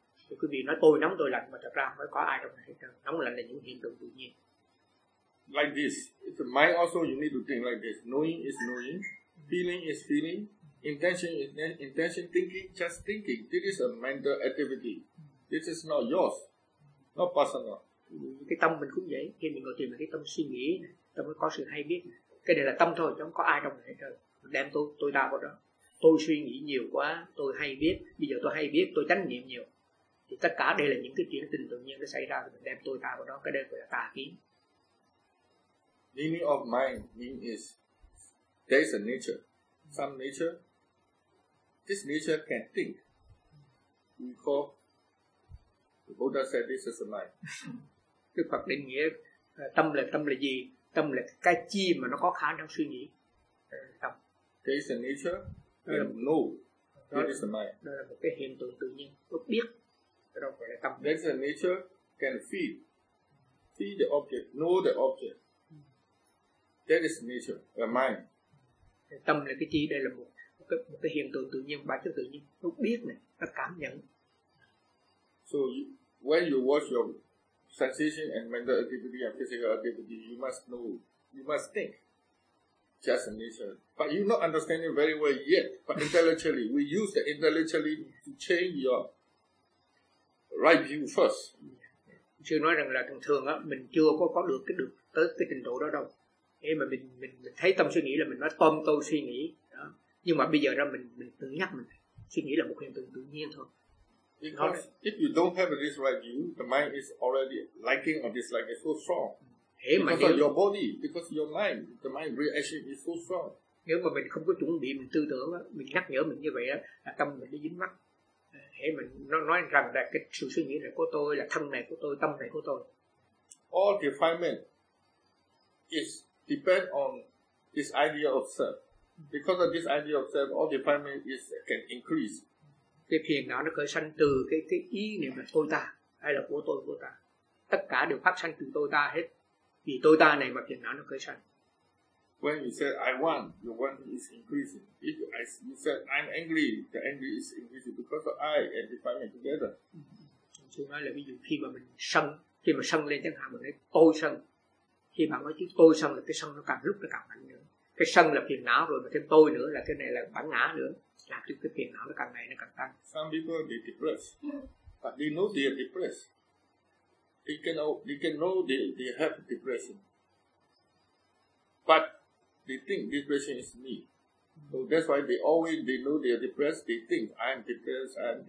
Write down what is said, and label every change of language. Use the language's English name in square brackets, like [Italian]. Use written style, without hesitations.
[Vietnamese] Thì quý vị nói tôi nóng tôi lạnh mà thật ra không có ai trong này. Nóng lạnh là những hiện tượng tự nhiên. [English] Like this. It's a mind also you need to think like this. Knowing is knowing. Feeling is feeling. Intention is intention. Thinking, just thinking. This is a mental activity. This is not yours. Not personal. [Vietnamese] Cái tâm mình cũng vậy. Khi mình ngồi thiền mình cái tâm suy nghĩ, tâm có sự hay biết. Cái này là tâm thôi, chứ không có ai trong này. Đem tôi ra vào đó. tôi suy nghĩ nhiều quá, tôi hay biết, bây giờ tôi hay biết, tôi chánh niệm nhiều. Thì tất cả đây là những cái chuyện tình tự nhiên nó xảy ra, mình đem tôi ta vào đó, cái đây gọi là tà kiến. [English] Meaning of mind means is there's a nature, some nature. This nature can think. We call the Buddha said this is a mind. [Vietnamese] Cái Phật định nghĩa tâm là gì? Tâm là cái chi mà nó có khả năng suy nghĩ. Tâm. [English] There's a nature and know. That is a mind. [Vietnamese] Đó là một cái hiện tượng tự nhiên, nó biết. Đó gọi là tâm. [English] There's a nature can feel. Feel the object, know the object. That is nature, the mind. [Vietnamese] Tâm là cái chi, đây là một cái hiện tượng tự nhiên, bản chất tự nhiên, nó biết này, nó cảm nhận. [English] So when you watch your sensation and mental activity and physical activity, you must know, you must think, just nature. But you not understand it very well yet. But intellectually, we use the intellectually to change your right view first. [Vietnamese] Chưa nói rằng là thường thường á, mình chưa có được tới cái trình độ đó đâu. Khi mà mình thấy tâm suy nghĩ là mình nói tôm tôi suy nghĩ. Đó. Nhưng mà bây giờ ra mình tự nhắc mình suy nghĩ là một hiện tượng tự nhiên thôi. [English] Because if you don't have this right view, the mind is already liking or disliking so strong. Because of your body, because your mind, the mind reaction is so strong. [Vietnamese] Nếu mà mình không có chuẩn bị mình tư tưởng, mình nhắc nhở mình như vậy là tâm mình đi dính mắc. Thế mình nói rằng là cái sự suy nghĩ này của tôi là thân này của tôi, tâm này của tôi. [English] All defilement is depend on this idea of self. Because of this idea of self, all defilement is can increase. [Vietnamese] Cái phiền não nó khởi sanh từ cái ý niệm là tôi ta hay là của ta, tất cả đều phát sanh từ tôi ta hết, vì tôi ta này mà phiền não nó khởi sanh. [English] When you say I want, your want is increasing. If you said I'm angry, the angry is increasing because of I and defilement together. [Vietnamese] Chúng nói là ví dụ khi mà mình sân, khi mà sân lên chẳng hạn mình nói tôi sân, khi bạn nói chứ tôi sân là cái sân nó càng lúc nó càng mạnh nữa, cái sân là phiền não rồi mà thêm tôi nữa là cái này là bản ngã nữa. Làm cho cái phiền não càng ngày nó càng tăng. [English] Some people be depressed, but they know they are depressed. They can know they have depression, but they think depression is me. So that's why they know they are depressed. They think I am depressed.